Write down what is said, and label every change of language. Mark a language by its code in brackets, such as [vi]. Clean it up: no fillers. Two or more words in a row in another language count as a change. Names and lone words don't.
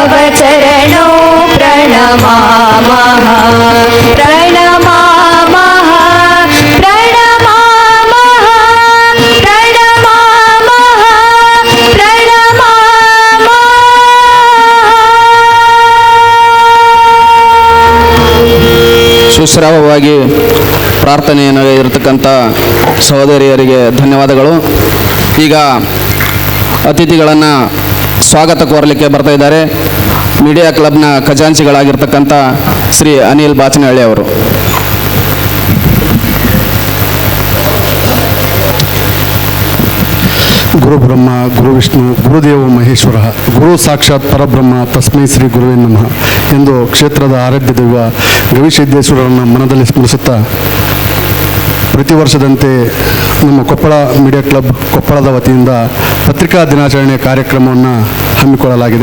[sa] चरणौ प्रणमामः प्रणमामः प्रणमामः प्रणमामः प्रणमामः। [kn] ಸುಶ್ರಾವವಾಗಿ ಪ್ರಾರ್ಥನೆಯನ್ನು ಇರತಕ್ಕಂಥ ಸಹೋದರಿಯರಿಗೆ ಧನ್ಯವಾದಗಳು. ಈಗ ಅತಿಥಿಗಳನ್ನು ಸ್ವಾಗತ ಕೋರಲಿಕ್ಕೆ ಬರ್ತಾ ಇದ್ದಾರೆ ಮೀಡಿಯಾ ಕ್ಲಬ್ನ ಖಜಾಂಚಿಗಳಾಗಿರ್ತಕ್ಕಂಥ ಶ್ರೀ ಅನಿಲ್ ಬಾಚನಹಳ್ಳಿ ಅವರು. [sa] ಗುರು ಬ್ರಹ್ಮ ಗುರು ವಿಷ್ಣು ಗುರುದೇವ ಮಹೇಶ್ವರ ಗುರು ಸಾಕ್ಷಾತ್ ಪರಬ್ರಹ್ಮ ತಸ್ಮೈ ಶ್ರೀ ಗುರುವೇ ನಮಃ [kn] ಎಂದು ಕ್ಷೇತ್ರದ ಆರಾಧ್ಯ ದೈವ ಗವಿಸಿದ್ದೇಶ್ವರರನ್ನು ಮನದಲ್ಲಿ ಸ್ಮರಿಸುತ್ತಾ ಪ್ರತಿ ವರ್ಷದಂತೆ ನಮ್ಮ ಕೊಪ್ಪಳ ಮೀಡಿಯಾ ಕ್ಲಬ್ ಕೊಪ್ಪಳದ ವತಿಯಿಂದ ಪತ್ರಿಕಾ ದಿನಾಚರಣೆ ಕಾರ್ಯಕ್ರಮವನ್ನು ಹಮ್ಮಿಕೊಳ್ಳಲಾಗಿದೆ.